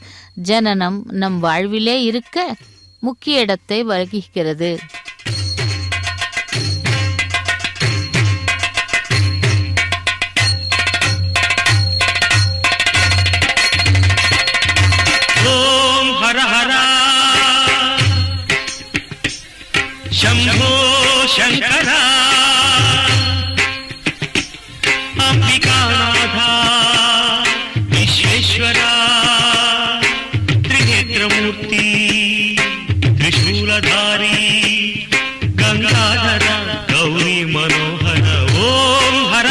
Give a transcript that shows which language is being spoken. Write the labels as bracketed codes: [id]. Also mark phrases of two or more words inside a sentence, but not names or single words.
[ta] ஜனனம் நம் வாழ்விலே இருக்க முக்கிய இடத்தை வகிக்கிறது. [sa] ओम् हर हर शम्भो शङ्करा अम्बिकानाथा विश्वेश्वरा त्रिनेत्रमूर्ति त्रिशूलधारी गंगाधर गौरी मनोहर ओम हर